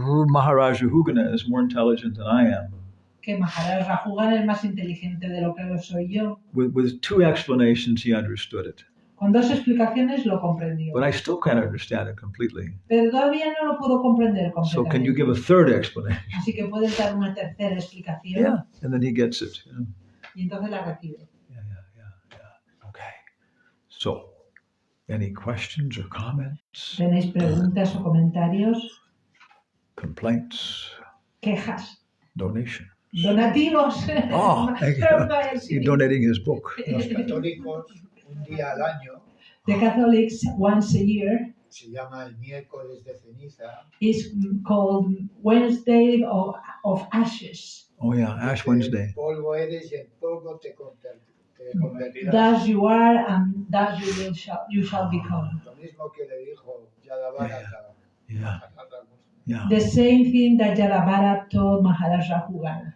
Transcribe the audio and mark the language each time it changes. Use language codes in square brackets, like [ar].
[en] Maharaj Rahugana is more intelligent than I am. [es] que Maharaj Rahugana es más inteligente de lo que lo soy yo. [en] With two explanations, he understood it. [es] Con dos explicaciones lo comprendió. [en] But I still can't understand it completely. [es] Pero todavía no lo puedo comprender [en] So can you [es] completamente. [en] give a third explanation? [es] Así que puedes dar una tercera explicación [en] Yeah. And then he gets it. [es] y entonces la recibe. [en] Yeah. Okay. So, any questions or comments, [es] ¿Tenéis preguntas o comentarios? [en] complaints, [es] ¿Quejas? [en] donation? [es] ¿Donativos? [en] Oh, thank you. You're donating his book. [es] Los católicos, un día al año, [en] The Catholics once a year [es] se llama el miércoles de ceniza. [en] is called Wednesday of Ashes. Oh yeah, Ash Wednesday. [es] Polvo eres y en polvo te convertirás. [en] Thus you are and thus you shall become. [es] Lo mismo que le dijo Yadavara [en] Yeah. [es] a [en] Yeah. The same thing that Yadavara told Maharaj Rahugana.